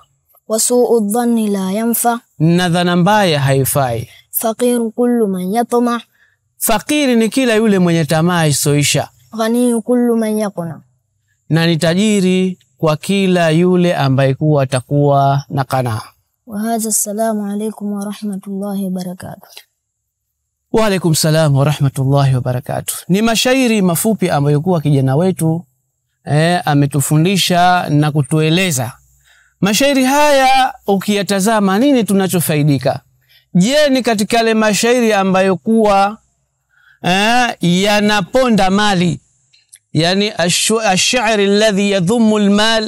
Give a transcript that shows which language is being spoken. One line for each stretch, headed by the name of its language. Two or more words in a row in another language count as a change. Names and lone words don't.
Arabic: وسوء الظن لا ينفع,
Swahili: na dhana mbaya haifai.
Arabic: فقير كل من يطمع,
Swahili: fakiri ni kila yule mwenye tamaa isoisha.
Arabic: غني كل من يقنع,
Swahili: na ni tajiri kwa kila yule ambaye kuwa atakuwa na qanaa.
Arabic: وهذا السلام عليكم ورحمة الله وبركاته. وعليكم السلام ورحمة الله وبركاته.
Swahili: Ni mashairi mafupi ambayo kuwa kijana wetu ametufundisha na kutueleza. Mashairi haya ukiyatazama nini tunachofaidika? Je, ni katika yale mashairi ambayo kuwa yanaponda mali, yani
Arabic: الشعر الذي يذم المال?